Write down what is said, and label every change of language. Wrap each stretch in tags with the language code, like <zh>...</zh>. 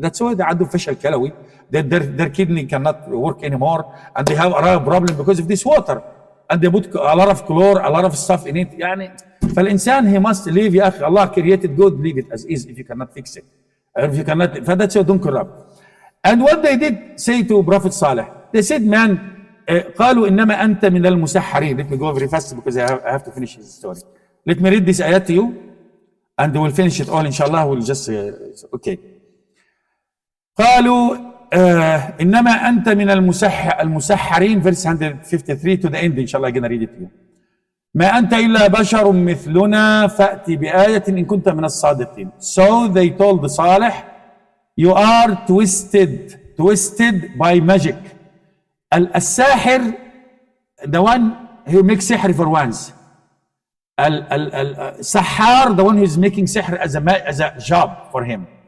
<en>That's why they have fashal kalawi. Their kidney cannot work anymore, and they have a problem because of this water. And they put a lot of chlor, a lot of stuff in it.</en> <ar>فالإنسان,</ar> <en>he must leave,</en> <ar>يا أخي,</ar> <en>Allah created good, leave it as is if you cannot fix it. If you cannot, that's why don't corrupt. And what they did say to Prophet Salih, They said, man,</en> <ar>قالوا إنما أنت من المسحرين.</ar> <en>Let me go very fast because I have to finish his story. Let me read this ayat to you and we'll finish it all inshallah. We'll just, okay.</en> <ar>قالوا إنما أنت من المسحرين,</ar> <en>verse 153 to the end inshallah. I'm going to read it to you.</en> <ar>ما أنت إلا بشر مثلنا فأتي بآية إن كنت من الصادقين.</ar> <en>So they told the Salih, you are twisted by magic.</en> <ar>الساحر,</ar> <en>the one who makes sihr for once.</en> <ar>السحار,</ar> <en>the one who is making sihr as a job for him.</en>